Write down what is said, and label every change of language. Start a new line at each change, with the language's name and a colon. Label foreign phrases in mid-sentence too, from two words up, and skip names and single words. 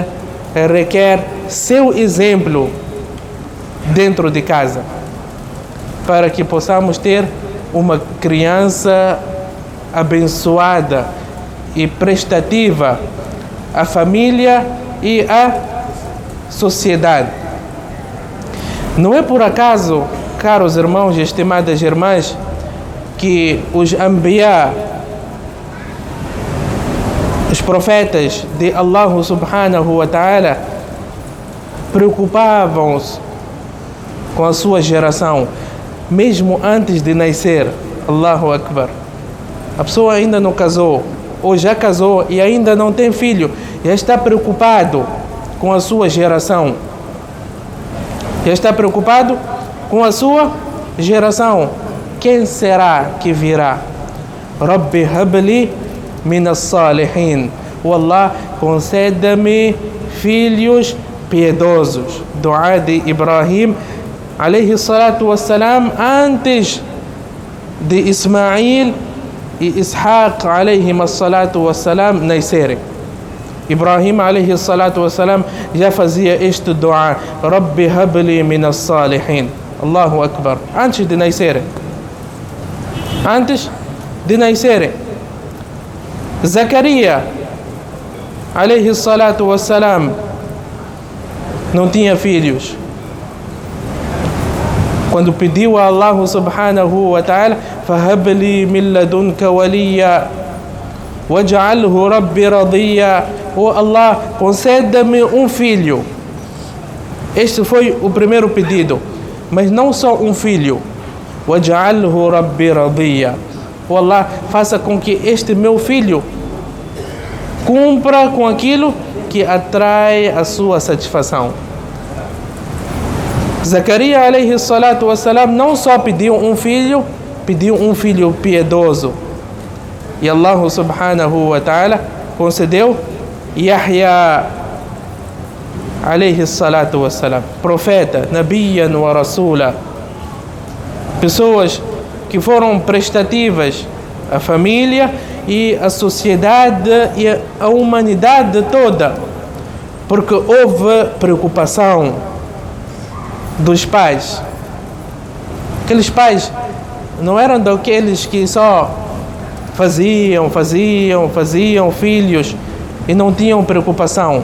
Portuguese: Requer seu exemplo dentro de casa, para que possamos ter uma criança abençoada e prestativa à família e à sociedade. Não é por acaso, caros irmãos e estimadas irmãs, que os Anbiya, os profetas de
Arabic: الله سبحانه وتعالى,
Portuguese: preocupavam-se com a sua geração, mesmo antes de nascer.
Arabic: الله أكبر.
Portuguese: A pessoa ainda não casou, ou já casou e ainda não tem filho, já está preocupado com a sua geração. Já está preocupado com a sua geração. Quem será que virá?
Arabic: رب هب لي من الصالحين.
Portuguese: O Allah, conceda-me filhos piedosos. Dua de Ibrahim
Arabic: عليه الصلاة والسلام,
Portuguese: antes de Ismail e Ishaq
Arabic: عليه الصلاة والسلام
Portuguese: nascerem. Ibrahim
Arabic: عليه الصلاة والسلام
Portuguese: já fazia este dua:
Arabic: رب هب لي من الصالحين. الله أكبر.
Portuguese: Antes de nascerem. Antes de nascerem. Zacarias
Arabic: عليه الصلاة والسلام
Portuguese: não tinha filhos. Quando pediu a
Arabic: الله سبحانه وتعالى: فهب لي من لدنك وليا واجعله رب رضيا.
Portuguese: Oh Allah, conceda-me um filho. Este foi o primeiro pedido. mas não só um filho.
Arabic: وَاجْعَلْهُ رَبِّ رَضِيًّا.
Portuguese: Oh Allah, faça com que este meu filho cumpra com aquilo que atrai a sua satisfação. Zacarias
Arabic: عليه الصلاة والسلام
Portuguese: não só pediu um filho piedoso. E
Arabic: الله سبحانه وتعالى
Portuguese: concedeu Yahya
Arabic: عليه الصلاة والسلام,
Portuguese: profeta,
Arabic: نبيا ورسولا.
Portuguese: Pessoas que foram prestativas à família e à sociedade e à humanidade toda, porque houve preocupação dos pais. Aqueles pais não eram daqueles que só faziam filhos e não tinham preocupação.